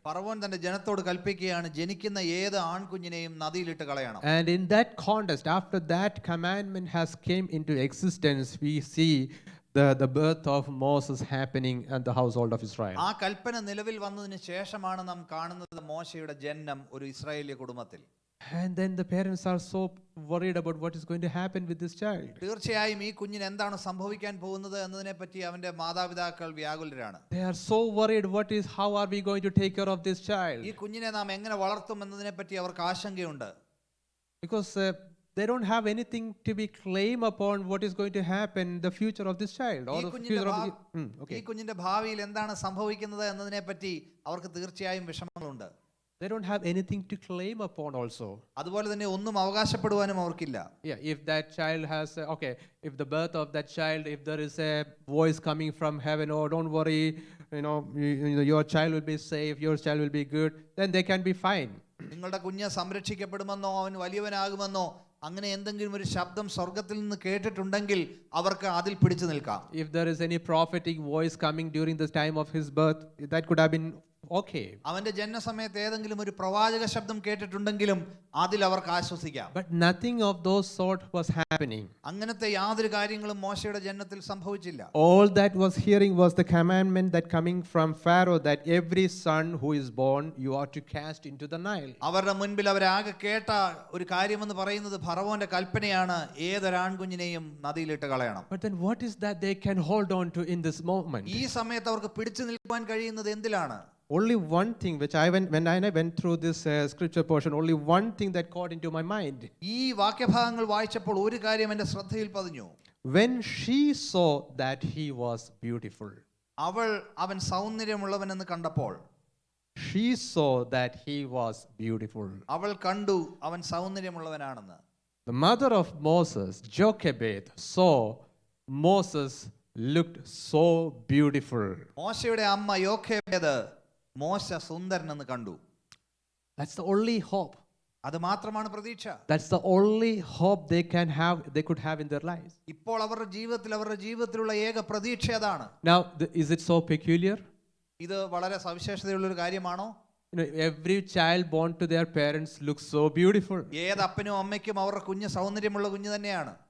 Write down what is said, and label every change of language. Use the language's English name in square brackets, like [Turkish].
[Malayalam] ഫറവോൻ തന്റെ ജനത്തോട് കൽപ്പിക്കുകയാണ്, ജനിക്കുന്ന ഏത് ആൺകുഞ്ഞിനെയും നദിയിലിട്ട് കളയണം. [English] And in that context, after that commandment has came into existence, we see the birth of Moses happening in the household of Israel. [Malayalam] ആ കൽപ്പന നിലവിൽ വന്നതിന് ശേഷമാണ് നാം കാണുന്നത് മോശയുടെ ജനനം ഒരു ഇസ്രായേലിയ കുടുംബത്തിൽ. [English] And then the parents are so worried about what is going to happen with this child. [Malayalam] തീർച്ചയായും ഈ കുഞ്ഞിന് എന്താണ് സംഭവിക്കാൻ പോകുന്നത് എന്നതിനെ പറ്റി അവന്റെ മാതാപിതാക്കൾ വ്യാകുലരാണ്. [English] They are so worried, how are we going to take care of this child? [Malayalam] ഈ കുഞ്ഞിനെ നാം എങ്ങനെ വളർത്തും എന്നതിനെ പറ്റി അവർക്ക് ആശങ്കയുണ്ട്. [English] Because they don't have anything to be claim upon what is going to happen in the future of this child or the future of [Malayalam] ഈ കുഞ്ഞിന്റെ ഭാവിയിൽ എന്താണ് സംഭവിക്കുന്നത് എന്നതിനെ പറ്റി അവർക്ക് തീർച്ചയായും വിഷമങ്ങളുണ്ട്. [English] They don't have anything to claim upon also. [Malayalam] അതുപോലെ തന്നെ ഒന്നും അവകാശപ്പെടുവാനും അവർക്കില്ല. [English] Yeah, if that child has if the birth of that child, if there is a voice coming from heaven, oh don't worry, your child will be safe, your child will be good, then they can be fine. [Malayalam] നിങ്ങളുടെ കുഞ്ഞ് സംരക്ഷിക്കപ്പെടുമെന്നോ അവൻ വലിയവനാകുമെന്നോ അങ്ങനെ എന്തെങ്കിലും ഒരു ശബ്ദം സ്വർഗ്ഗത്തിൽ നിന്ന് കേട്ടിട്ടുണ്ടെങ്കിൽ അവർക്ക് അതിൽ പിടിച്ചു നിൽക്കാം. [English] If there is any prophetic voice coming during the time of his birth, that could have been okay. [Malayalam] അവന്റെ ജനനസമയത്ത് ഏതെങ്കിലും ഒരു പ്രവാചക ശബ്ദം കേട്ടിട്ടുണ്ടെങ്കിലും അതിൽ അവർക്ക് ആശ്വസിക്കാം. [English] But nothing of those sort was happening. [Malayalam] അങ്ങനത്തെ യാതൊരു കാര്യങ്ങളും മോശയുടെ ജനനത്തിൽ സംഭവിച്ചില്ല. [English] All that was hearing was the commandment that coming from Pharaoh that every son who is born you are to cast into the Nile. [Malayalam] അവരുടെ മുൻപിൽ അവരാകെ കേട്ട ഒരു കാര്യമെന്ന് പറയുന്നത് ഫറവോന്റെ കൽപ്പനയാണ്, ഏതൊരാൺകുഞ്ഞിനെയും നദിയിലിട്ട് കളയണം. [English] But then what is that they can hold on to in this moment? [Malayalam] ഈ സമയത്ത് അവർക്ക് പിടിച്ചു നിൽക്കാൻ കഴിയുന്നത് എന്തിലാണ്? [English] Only one thing which when I went through this scripture portion, only one thing that caught into my mind. [Malayalam] ഈ വാക്യഭാഗങ്ങൾ വായിച്ചപ്പോൾ ഒരു കാര്യം എൻ്റെ ശ്രദ്ധയിൽ പതിഞ്ഞു. [English] When she saw that he was beautiful. [Malayalam] അവൻ സൗന്ദര്യമുള്ളവനെന്ന് കണ്ടപ്പോൾ. [English] She saw that he was beautiful. [Malayalam] അവൾ കണ്ടു അവൻ സൗന്ദര്യമുള്ളവനാണെന്ന്. [English] The mother of Moses, Jochebed, saw Moses looked so beautiful. [Malayalam] മോശയുടെ അമ്മ യോഖേബേദ് മോശ സുന്ദരനെന്ന് കണ്ടു. [English] That's the only hope. [Malayalam] അത് മാത്രമാണ് പ്രതീക്ഷ. [English] That's the only hope they could have in their lives. [Malayalam] ഇപ്പോൾ അവരുടെ ജീവിതത്തിലുള്ള ഏക പ്രതീക്ഷ അതാണ്. [English] Now is it so peculiar? [Malayalam] ഇത് വളരെ സവിശേഷതയുള്ള ഒരു കാര്യമാണോ? [English] every child born to their parents looks so beautiful. [Malayalam] ഏത് അപ്പനും അമ്മയ്ക്കും അവരുടെ കുഞ്ഞ് സൗന്ദര്യമുള്ള കുഞ്ഞ് തന്നെയാണ്.